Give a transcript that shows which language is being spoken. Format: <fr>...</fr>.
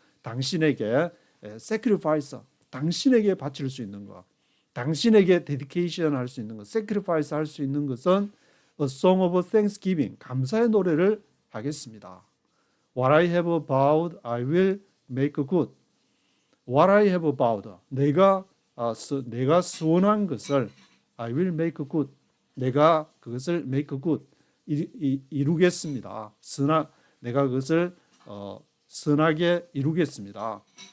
<ko>당신에게 sacrifice, 당신에게 바칠 수 있는 것, 당신에게 dedication 할 수 있는 것, sacrifice 할 수 있는 것은</ko> <en>a song of thanksgiving,</en> <ko>감사의 노래를 하겠습니다.</ko> <en>What I have vowed, I will make good. What I have vowed,</en> <ko>내가 소원한 것을</ko> <en>I will make good,</en> <ko>내가 그것을</ko> <en>make good,</en> <ko>이루겠습니다. 내가 그것을 선하게 이루겠습니다.</ko>